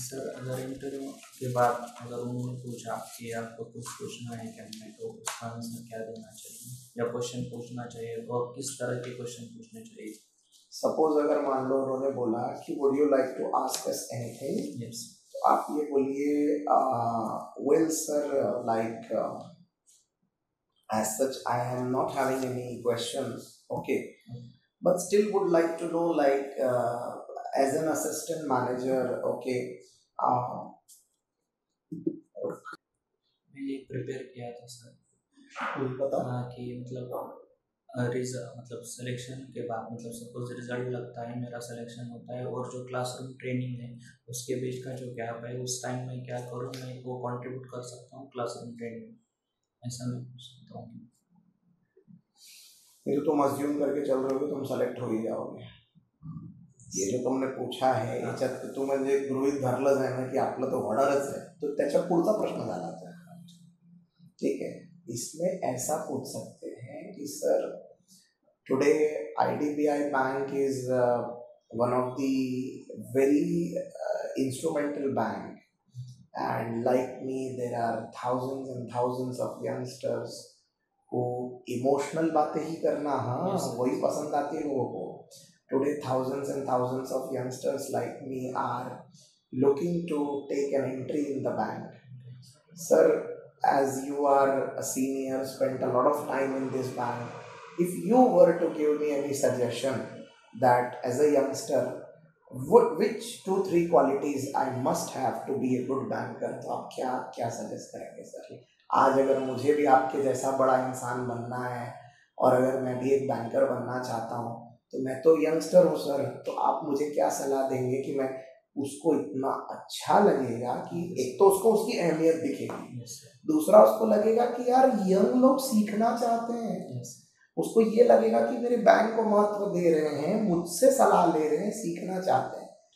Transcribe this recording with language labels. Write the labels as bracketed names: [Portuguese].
[Hindi] Sir. अगर interview के बाद अगर उन्होंने पूछा कि आपको कुछ पूछना है क्या, मैं तो उसका आंसर क्या देना चाहिए, या क्वेश्चन पूछना चाहिए, और किस तरह के क्वेश्चन पूछने चाहिए? सपोज अगर मान लो उन्होंने बोला कि [English] would you like to ask us anything, yes, [Hindi] तो आप ये बोलिए [English] well sir, like as such I am not having any questions, okay, but still would like to know, like as an assistant manager, okay, [Hindi] मैं ये prepare किया था sir, कुछ बता कि मतलब मतलब सिलेक्शन के बाद, मतलब सपोज रिजल्ट लगता है, मेरा सिलेक्शन होता है, और जो क्लासरूम ट्रेनिंग है उसके बीच का जो गैप है, उस टाइम में क्या करूँ, मैं वो कंट्रीब्यूट कर सकता हूँ क्लासरूम ट्रेनिंग में, ऐसा मैं पूछ सकता हूँ। ये तो तुम अज्यूम करके चल रहे हो तुम सेलेक्ट हो ही जाओगे। ये जो तुमने पूछा है [Marathi] याच्यात तू म्हणजे गृहीत धरलंच आहे ना की आपलं तो होणारच आहे, तो त्याच्या पुढचा प्रश्न झाला [Hindi] था, ठीक है। इसमें ऐसा पूछ सकते हैं कि sir today [English] IDBI bank is one of the very instrumental bank, and like me there are thousands and thousands of youngsters who [Hindi] emotional बातें ही करना, हाँ वही पसंद आती है लोगों को। [English] Today thousands and thousands of youngsters like me are looking to take an entry in the bank. Sir, as you are a senior, spent a lot of time in this bank, if you were to give me any suggestion that as a youngster which 2-3 qualities I must have to be a good banker, [Hindi] तो आप क्या suggest करेंगे sir? आज अगर मुझे भी आपके जैसा बड़ा इंसान बनना है और अगर मैं भी एक बैंकर बनना चाहता हूँ, तो मैं तो यंगस्टर हूँ सर, तो आप मुझे क्या सलाह देंगे कि मैं उसको इतना अच्छा लगेगा कि एक तो उसको उसकी अहमियत दिखेगी, दूसरा उसको लगेगा कि यार यंग लोग सीखना चाहते हैं, उसको ये लगेगा कि मेरे बैंक को महत्व दे रहे हैं, मुझसे सलाह ले रहे हैं, सीखना चाहते हैं।